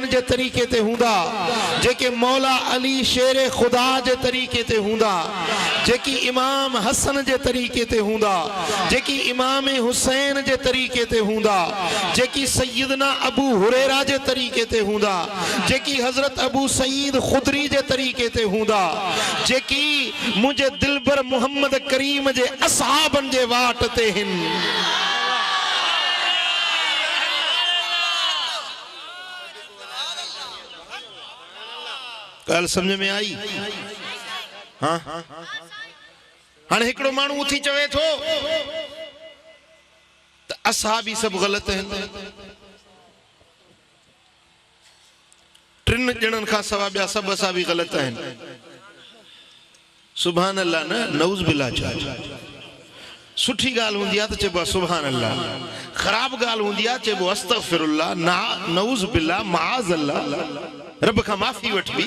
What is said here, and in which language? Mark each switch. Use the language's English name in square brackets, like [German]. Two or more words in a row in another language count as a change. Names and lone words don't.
[Sindhi] जे तरीक़े ते हूंदा, जेके मौला अली शेर खुदा जे तरीक़े ते हूंदा, जेकी इमाम हसन जे तरीक़े ते हूंदा, जेकी इमाम हुसैन जे तरीक़े ते हूंदा, जेकी सैयदना अबू हुरैरा जे तरीक़े ते हूंदा, जेकी हज़रत अबू सईद खुदरी जे तरीक़े ते हूंदा, जेकी मुझे दिलबर मोहम्मद करीम जे असहाबन जे वाट ते हिन। [Hindi] कल समझ में आई? [Sindhi] हाँ हाँ हिकिड़ो माण्हू उथी चवे थो त असहाबी सब गलत आहिनि, टिन ॼणनि खां सवा ॿिया सभु असहाबी गलत आहिनि। [Arabic] سبحان الله न, نعوذ بالله. [Sindhi] सुठी ॻाल्हि हूंदी आहे त चइबो आहे [Arabic] سبحان الله, [Sindhi] ख़राब ॻाल्हि हूंदी आहे चइबो [Arabic] أستغفر الله، نعوذ بالله، معاذ الله, [Sindhi] रब खां माफ़ी वठबी।